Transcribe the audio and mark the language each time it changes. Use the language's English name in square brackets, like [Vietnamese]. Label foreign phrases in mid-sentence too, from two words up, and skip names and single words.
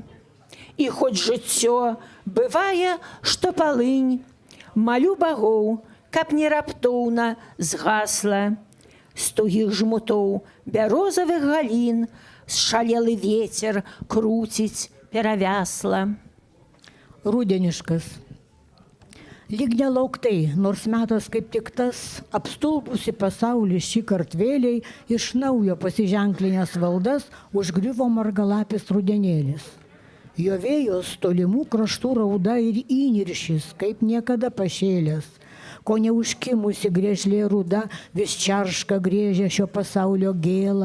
[Belarusian] І хоць жыццё бывае, што палынь, малю багоў, каб не раптоўна згасла. З тугіх жмутоў бярозавых галін шалелы вецер круціць перавясла. [Lithuanian] Rudeniškas. Lyg nelauktai, nors metas kaip tik tas, apstulbusi pasaulį šį kartvėliai, iš naujo pasiženklinės valdas užgriuvo margalapis rudenėlis. Jo vėjos tolimų kraštų rauda ir įniršis, kaip niekada pašėlės, ko neužkimusi grėžlė ruda vis čarška grėžia šio pasaulio gėlą.